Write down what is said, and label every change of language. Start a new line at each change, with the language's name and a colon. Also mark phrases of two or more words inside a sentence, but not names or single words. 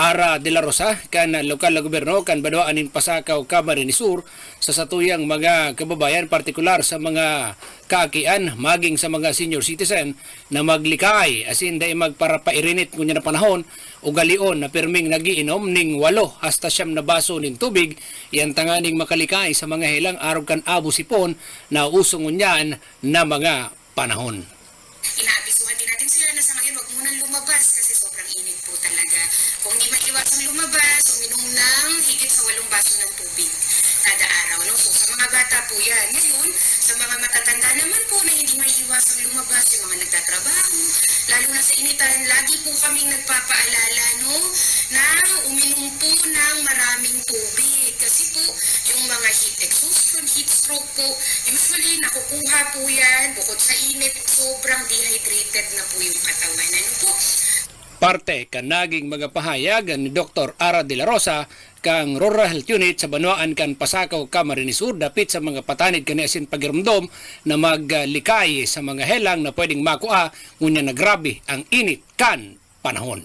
Bikol: Ara de la Rosa kan lokal na gobyerno kan Banwaanin Pasakaw, Camarines Sur sa satuyang mga kababayan, partikular sa mga kaakian maging sa mga
English: senior citizen
Bikol: na maglikay asin day magparapairinit kunya na panahon ugalion na pirming nagiinom ning 8 hasta 9 na baso ning tubig yan tanganing makalikay sa mga helang araw kan abo sipon na usong unyan na mga panahon.
Filipino: Inaabisuhan din natin sila na sa ngayon wag munang lumabas kasi sobrang init po talaga. Kung di maiwasang lumabas, uminom ng higit sa 8 baso ng tubig kada araw. No? So sa mga bata po yan. Ngayon, sa mga matatanda naman po na hindi maiwasang lumabas, yung mga nagtatrabaho, lalo na sa initan, lagi po kaming nagpapaalala no, na uminom po ng maraming tubig. Kasi po, yung mga
English: heat exhaustion, heat stroke
Filipino: po, usually nakukuha po yan, bukod sa init, sobrang dehydrated na po yung katawan. Ano po?
Bikol: Parte kan naging mga pahayag ni Dr. Ara de la Rosa kang Rural Health Unit sa Banwaan kan Pasakaw, Camarines Sur dapit sa mga patanid kani asin pagirumdom na maglikay sa mga helang na pwedeng makuha ngunya na grabe ang init kan panahon.